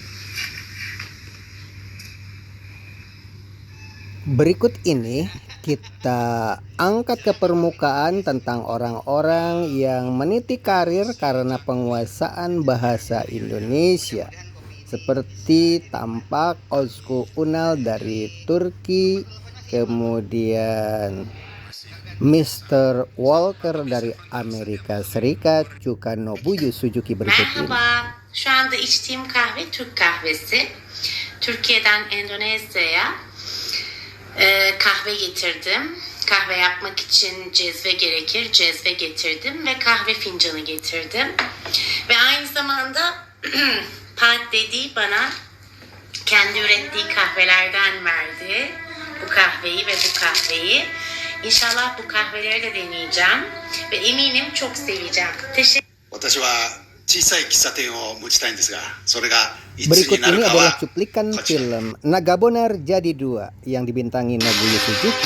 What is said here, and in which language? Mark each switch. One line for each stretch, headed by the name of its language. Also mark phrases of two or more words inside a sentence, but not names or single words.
Indonesian: Berikut ini kita angkat ke permukaan tentang orang-orang yang meniti karir karena penguasaan bahasa Indonesia. Seperti tampak Özgür Unal dari Turki, kemudian Mr. Walker dari Amerika Serikat, juga Nobuyo Suzuki berikut ini.
Turkish: Merhaba, şu anda içtiğim kahve Türk kahvesi. Türkiye'den Endonezya'ya kahve getirdim. Kahve yapmak için cezve gerekir. Cezve getirdim ve kahve fincanı getirdim. Ve aynı zamanda Pat dediği bana kendi ürettiği kahvelerden verdi. Bu kahveyi ve bu kahveyi. İnşallah bu kahveleri de deneyeceğim. Ve eminim çok seveceğim. Teşekkür
Japanese: 私は小さい喫茶店を持ちたいんですが、それがいつ
Indonesian: Berikut
Japanese: になる
Indonesian: ini
Japanese: か
Indonesian: adalah
Japanese: は
Indonesian: cuplikan film Nagabonar Jadi 2 yang dibintangi Nobuyo Suzuki.